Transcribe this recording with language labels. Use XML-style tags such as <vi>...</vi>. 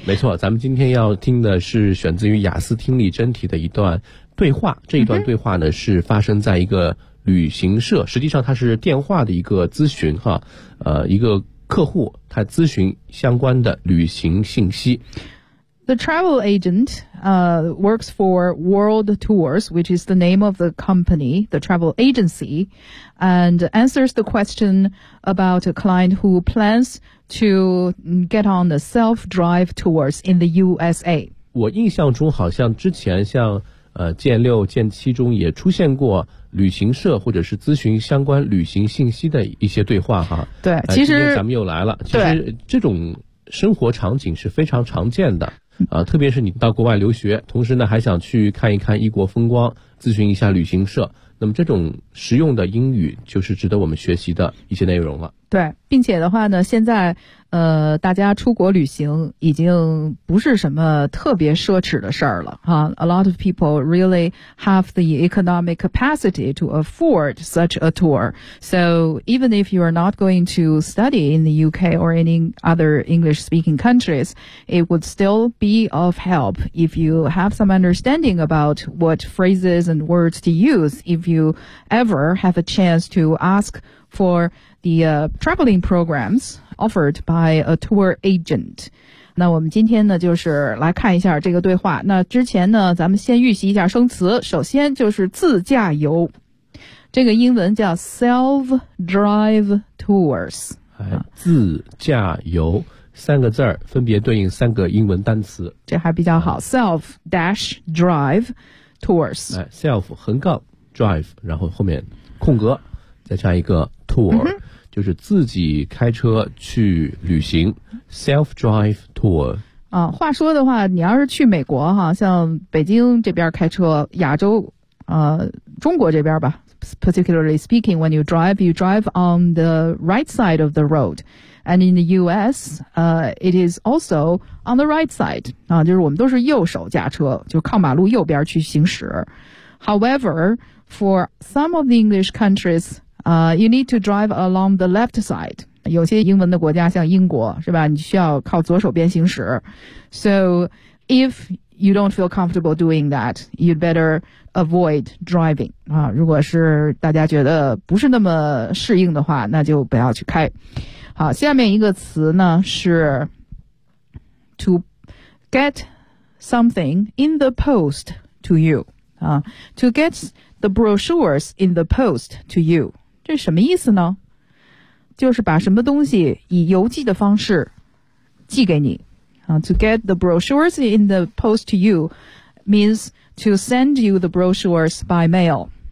<zh>没错，咱们今天要听的是选自于雅思听力真题的一段对话。这一段对话呢，是发生在一个旅行社，实际上它是电话的一个咨询哈。一个客户他咨询相关的旅行信息。</zh> <en>The travel agent, works for World Tours, which is the name of the company, the travel agency, and answers the question about a client who plans to get on the self-drive tours in the USA.</en> <zh>我印象中好像之前像剑六、剑七中也出现过旅行社或者是咨询相关旅行信息的一些对话哈。对，其实今天咱们又来了。其实这种生活场景是非常常见的。特别是你到国外留学，同时呢还想去看一看异国风光，咨询一下旅行社，那么这种实用的英语就是值得我们学习的一些内容了。对，并且的话呢，现在大家出国旅行已经不是什么特别奢侈的事儿了哈。</zh> <en>A lot of people really have the economic capacity to afford such a tour. So even if you are not going to study in the UK or any other English speaking countries, it would still be of help if you have some understanding about what phrases and words to use if you ever have a chance to ask for the traveling programs. Offered by a tour agent.</en> <zh>那我们今天呢就是来看一下这个对话。那之前呢咱们先预习一下生词。首先就是自驾游。这个英文叫 self-drive tours。自驾游。三个字儿分别对应三个英文单词。这还比较好。self-drive tours。 self 横杠 drive， 然后后面空格再加一个 tour。就是自己开车去旅行 self-drive tour。话说的话，你要是去美国哈，像北京这边开车，亚洲，中国这边吧</zh> <en>，particularly speaking, when you drive on the right side of the road, and in the U.S., it is also on the right side.</en> <zh>就是我们都是右手驾车，就靠马路右边去行驶。</zh> <en>However, for some of the English countries. You need to drive along the left side.</en> <zh>有些英文的国家像英国是吧，你需要靠左手边行驶。</zh> <en>So if you don't feel comfortable doing that, you'd better avoid driving.</en> <zh>如果是大家觉得不是那么适应的话，那就不要去开。好，下面一个词呢是</zh> <en>to get something in the post to you. To get the brochures in the post to you.</en> <zh>这什么意思呢？就是把什么东西以邮寄的方式寄给你。</zh> <en>To get the brochures in the post to you means to send you the brochures by mail.</en>